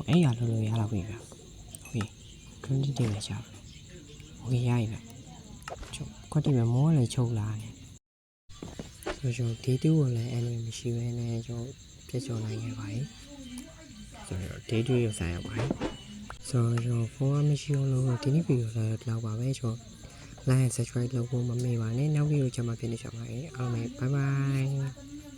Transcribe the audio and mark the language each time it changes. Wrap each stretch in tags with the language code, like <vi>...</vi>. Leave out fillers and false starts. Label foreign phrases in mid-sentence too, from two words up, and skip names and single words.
<my>အဲ့ရလို့ရတော့ပြီဗျဟုတ်ပြီကွန်တီတင်နေကြဟုတ်ပြီရပြီဗျကျွန်ကွန်တီမမောလည်းချုပ်လာတယ်ဆိုတော့ဒီတူကိုလည်းအဲ့လိုမရှိဘဲနဲ့ကျွန်တော်ပြည့်စုံနိုင်ခဲ့ပါပြီဆိုတော့ဒေးတူရဆိုင်ရပါတယ်ဆိုတော့ဖုန်းကမရှိအောင်လို့ဒီနေ့ဗီဒီယိုလည်းလောက်ပါပဲကျွန်တော်</my> <en>like and subscribe</en> <my>လုပ်ဖို့မမေ့ပါနဲ့နောက်ဗီဒီယိုကျမှဖြစ်နေကြပါမယ်အားလုံးပဲ</my> <en>bye bye</en>